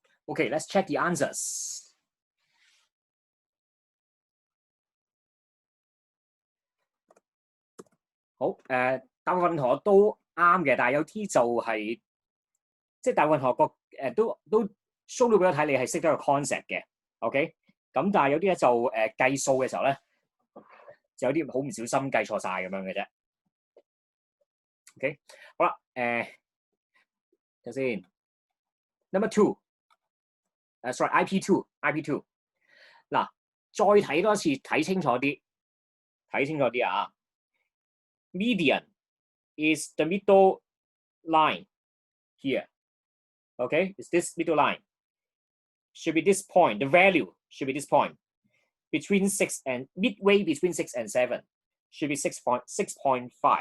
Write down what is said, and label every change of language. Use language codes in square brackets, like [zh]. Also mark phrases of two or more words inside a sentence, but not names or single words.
[en] Okay, let's check the answers. [yue] 好，大部分同學都啱嘅，但係有啲就係、即係大部分同學個都 show 到俾我睇，你係識得個 concept 嘅 ，OK？咁但係有啲咧就計數嘅時候咧，就有啲好唔小心計錯晒咁樣嘅啫。OK， 好啦，睇先 ， [en] Number two， sorry，IP two， [yue] 嗱，再睇多次，睇清楚啲啊。 [en] Median is the middle line here. Okay, it's this middle line. Should be this point. The value should be this point. Between 6 and midway between 6 and 7 should be 6.5.